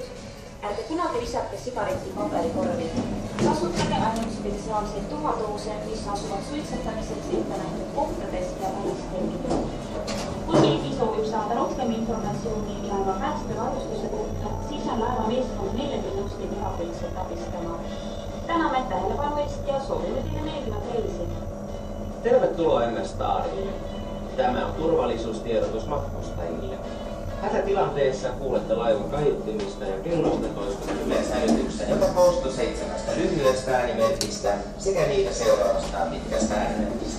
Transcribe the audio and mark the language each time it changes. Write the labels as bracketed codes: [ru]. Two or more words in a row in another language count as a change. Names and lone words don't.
[et] Ärge kunagi visake sigareti paberikorvi. Kasutage ainult spetsiaalseid tuhatoose, mis asuvad suitsetamiseks ette nähtud kohtades ja välistelgidel. Kui keegi soovib saada rohkem informatsiooni laeva päästevarustuse kohta, siis on laeva meeskond meelegi nõus teid igakülgselt abistama. Täname tähelepanu eest ja soovime teile meeldivat reisi. [fi] Tervetuloa MS-Starille. Tämä on turvallisuustiedotus matkustajille. Hätätilanteessa kuulette laivan kaiuttimista ja kellotekoista yleisälytykseen, joka koostuu 7 lyhyestä äänimerkistä sekä niitä seuraavasta pitkästä äänimerkistä.